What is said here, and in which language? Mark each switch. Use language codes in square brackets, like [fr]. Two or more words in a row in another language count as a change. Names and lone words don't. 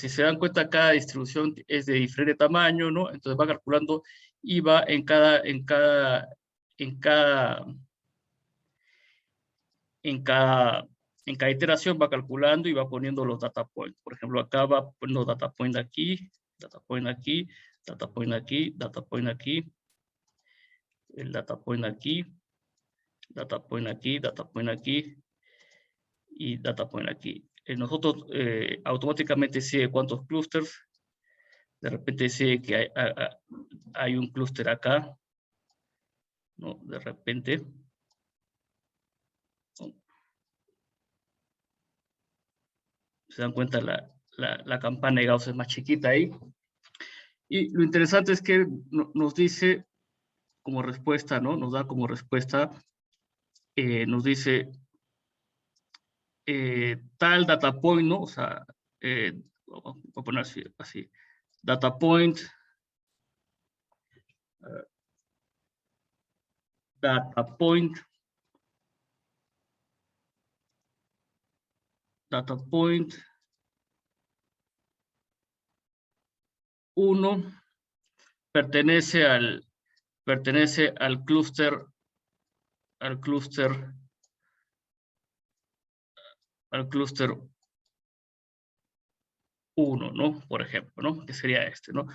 [es] Si se dan cuenta, cada distribución es de diferente tamaño, ¿no? Entonces va calculando y va en cada iteración va calculando y va poniendo los [en] data points. [es] Por ejemplo, acá va poniendo [en] data point [es] aquí, [en] data point [es] aquí, [en] data point [es] aquí, [en] data point [es] aquí, el [en] data point [es] aquí, [en] data point [es] aquí, [en] data point [es] aquí y [en] data point [es] aquí. Nosotros automáticamente sigue cuántos clústeres. De repente sigue que hay un clúster acá, ¿no? De repente. ¿No? Se dan cuenta, la campana de Gauss es más chiquita ahí. Y lo interesante es que nos dice como respuesta, ¿no? Nos da como respuesta, nos dice tal [en] data point, [es] ¿no? O sea, voy a poner así, [en] data point, data point, data point [es] 1 pertenece al clúster, al clúster 1, ¿no? Por ejemplo, ¿no? Que sería este, ¿no?